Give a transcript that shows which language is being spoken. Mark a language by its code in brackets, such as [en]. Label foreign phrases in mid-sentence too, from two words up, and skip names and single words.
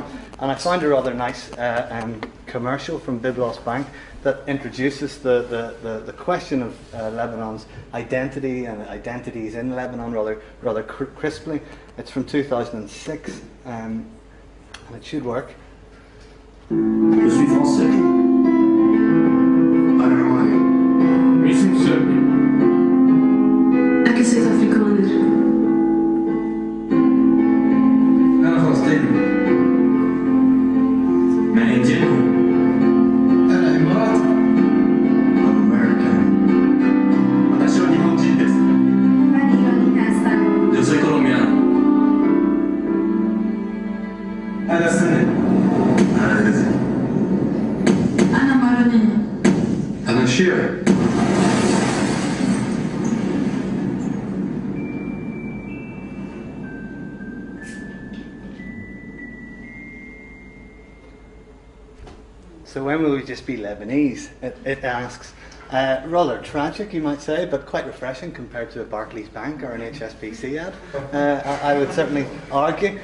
[en] And I found a rather nice commercial from Biblos Bank that introduces the question of Lebanon's identity and identities in Lebanon rather crisply. It's from 2006, and it should work. [fr] Je suis français. Allemagne. [de] Ich bin Serbian. [af] Ik is Zuid-Afrikaner. [ar] أنا فلسطيني. أنا إنديان. أنا إماراتي. [en] I'm American. [ar] أنا شو نيهونجي بس. [fa] من إيراني هستم. [es] Yo soy colombiano. [ar] أنا سني. أنا غزي. أنا مارونية. أنا شيعي. [en] So when will we just be Lebanese? It asks. Rather tragic, you might say, but quite refreshing compared to a Barclays Bank or an HSBC ad, I would certainly argue.